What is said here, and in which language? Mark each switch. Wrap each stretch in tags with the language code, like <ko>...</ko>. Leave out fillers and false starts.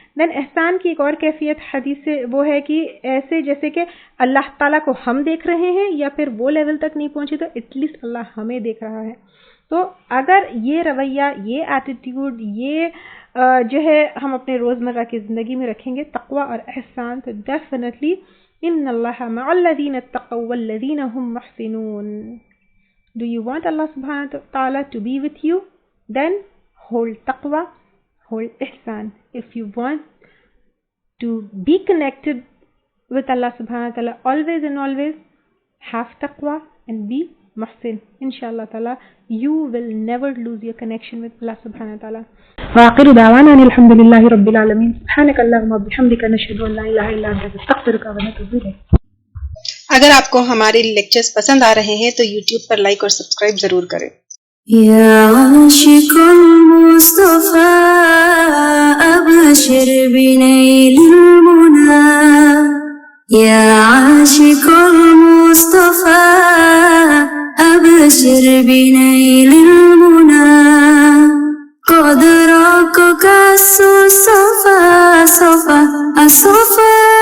<ur>دین احسان کی ایک اور کیفیت حدیث سے وہ ہے کہ ایسے جیسے کہ اللہ تعالیٰ کو ہم دیکھ رہے ہیں یا پھر وہ لیول تک نہیں پہنچے تو</ur> <en>at least</en> <ur>اللہ ہمیں دیکھ رہا ہے. تو اگر یہ رویہ، یہ ایٹیٹیوڈ، یہ جو ہے ہم اپنے روزمرہ کی زندگی میں رکھیں گے تقوی اور احسان، تو ڈیفینیٹلی</ur> <ar>ان اللہ مع الذین اتقوا والذین هم محسنون.</ar> <en>Do you want Allah subhanahu wa ta'ala to be with you? Then hold taqwa, hold ihsan. If you want to be connected with Allah subhanahu wa ta'ala always and always, have taqwa and be muhsin. Inshallah ta'ala, you will never lose your connection with Allah subhanahu wa ta'ala.</en> <ar>وآخر دعوانا ان الحمد لله رب العالمين. سبحانك اللهم وبحمدك نشهد ان لا اله الا انت نستغفرك ونتوب اليك.</ar> <ur>اگر آپ کو ہمارے لیکچرز پسند آ رہے ہیں تو یوٹیوب پر لائک اور سبسکرائب ضرور کریں.</ur> <ar>يا عاشق المصطفى أبشر بنيل المنى، يا عاشق المصطفى أبشر بنيل المنى، قد راقك الصفا صفا الصفا</ar>